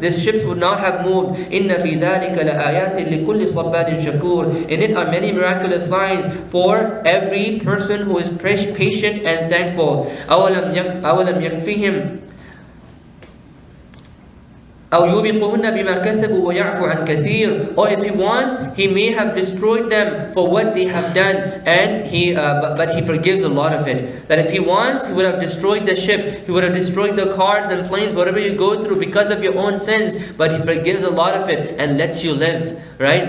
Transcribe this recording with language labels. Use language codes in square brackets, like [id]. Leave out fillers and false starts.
[en] These ships would not have moved. [ar] إِنَّ فِي ذَلِكَ لَآيَاتٍ لِكُلِّ صَبَّارٍ شَكُورٍ. [en] In it are many miraculous signs for every person who is patient and thankful. [ar] أَوَلَمْ يَكْفِهِمْ أو يوبقهن بما كسبوا ويعفو عن كثير. [en] Or if He wants, He may have destroyed them for what they have done, and but He forgives a lot of it. That if He wants, He would have destroyed the ship, He would have destroyed the cars and planes, whatever you go through because of your own sins, but He forgives a lot of it and lets you live. Right?